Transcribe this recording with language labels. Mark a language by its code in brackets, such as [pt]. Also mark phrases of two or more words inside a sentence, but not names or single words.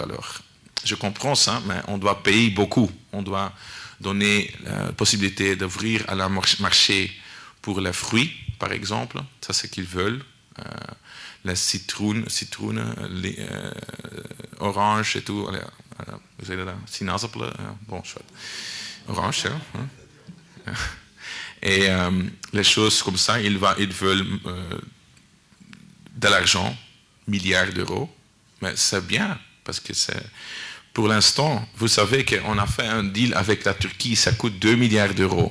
[fr] Alors, je comprends ça, mais on doit payer beaucoup. On doit donner la possibilité d'ouvrir à la marché pour les fruits, par exemple. Ça, c'est ce qu'ils veulent. Les citrounes, les oranges et tout. [nl] Hoe zeg je dat? Sinaasappelen? [fr] Bon, orange, hein? Et les choses comme ça, ils veulent de l'argent, milliards d'euros. Mais c'est bien, parce que pour l'instant, vous savez qu'on a fait un deal avec la Turquie, ça coûte 2 milliards d'euros.